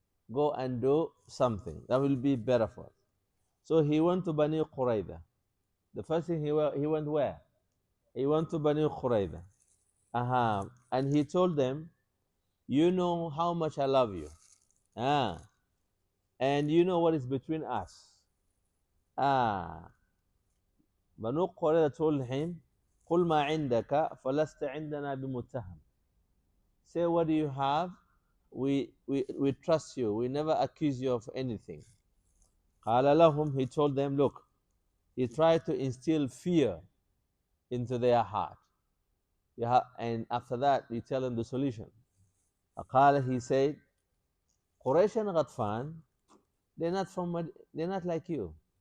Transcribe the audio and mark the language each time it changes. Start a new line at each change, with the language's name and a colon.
English: Go and do something. That will be better for us. So he went to Bani Qurayza. The first thing he went where? He went to Bani Qurayza. And he told them, you know how much I love you. And you know what is between us.
Arabic: Bani Qurayza
English: told him,
Arabic: قُلْ مَا عِنْدَكَ فَلَسْتَ عِنْدَنَا بِمُتَّهَمٍ.
English: Say, what do you have? We trust you. We never accuse you of anything.
Arabic: قال لهم,
English: he told them, look, he tried to instill fear into their heart. And after that, you tell them the solution. قال, he said, Quraysh and Ghatfan, they're not like you.